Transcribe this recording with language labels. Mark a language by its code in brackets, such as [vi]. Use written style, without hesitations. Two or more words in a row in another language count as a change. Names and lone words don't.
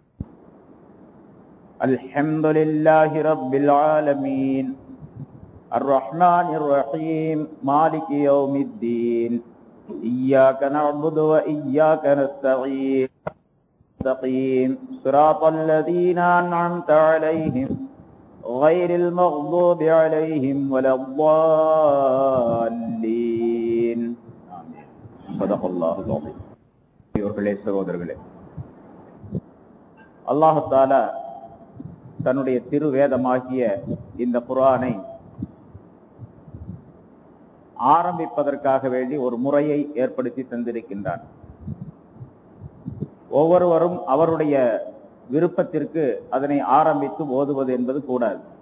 [ar] الحمد لله رب العالمين الرحمن الرحيم مالك يوم الدين إياك نعبد وإياك نستعين صراط الذين أنعمت عليهم غير المغضوب عليهم ولا الضالين صدق الله العظيم. [ta] சகோதரர்களே, அல்லாஹ் தஆலா தன்னுடைய திருவேதமாகிய இந்த குர்ஆனை ஆரம்பிப்பதற்காக வேண்டி ஒரு முறையை ஏற்படுத்தி தந்திருக்கின்றான். ஒவ்வொருவரும் அவருடைய விருப்பத்திற்கு அதனை ஆரம்பித்து ஓதுவது என்பது கூடாது.